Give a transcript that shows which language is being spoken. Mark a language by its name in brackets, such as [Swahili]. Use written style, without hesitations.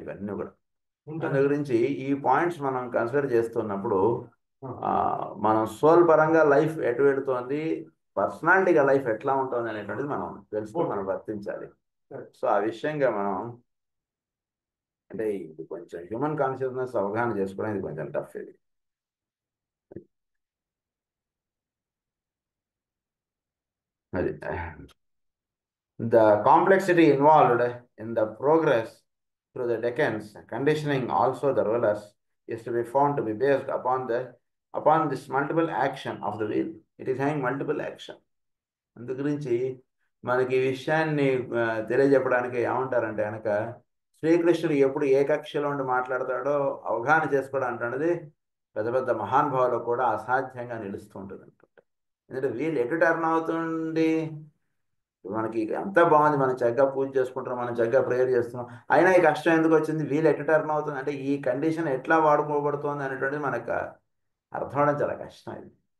[Telugu] ఇవన్నీ కూడా దాని గురించి ఈ పాయింట్స్ మనం కన్సిడర్ చేస్తున్నప్పుడు మనం సోల్ పరంగా లైఫ్ ఎటు వెళుతోంది, పర్సనాలిటీగా లైఫ్ ఎట్లా ఉంటుంది అనేటువంటిది మనం తెలుసుకుని మనం వర్తించాలి. సో ఆ విషయంగా మనం అంటే ఇది కొంచెం హ్యూమన్ కాన్షియస్నెస్ అవగాహన చేసుకోవడం ఇది కొంచెం టఫ్ ఇది. [English] అది the complexity involved in the progress through the decades, conditioning also the rulers is to be found to be based upon this multiple action of the will. It is having multiple action. [Telugu] అందు గురించి మనకి ఈ విషయాన్ని తెలియజెప్పడానికి ఏమంటారంటే కనుక శ్రీకృష్ణుడు ఎప్పుడు ఏ కక్షలో ఉండి మాట్లాడతాడో అవగాహన చేసుకోవడం అంటున్నది పెద్ద పెద్ద మహానుభావులు కూడా అసాధ్యంగా నిలుస్తూ ఉంటుంది అంటుంటే. ఎందుకంటే వీళ్ళు ఎటు టర్న్ అవుతుంది, మనకి అంతా బాగుంది, మనం చక్కగా పూజ చేసుకుంటున్నాం, మనం చక్కగా ప్రేయర్ చేస్తున్నాం, అయినా ఈ కష్టం ఎందుకు వచ్చింది, వీళ్ళు ఎటు టర్న్ అవుతుంది అంటే ఈ కండిషన్ ఎట్లా వాడుకోబడుతుంది అనేటువంటిది మనకు అర్థం అవడం చాలా కష్టం ఇది.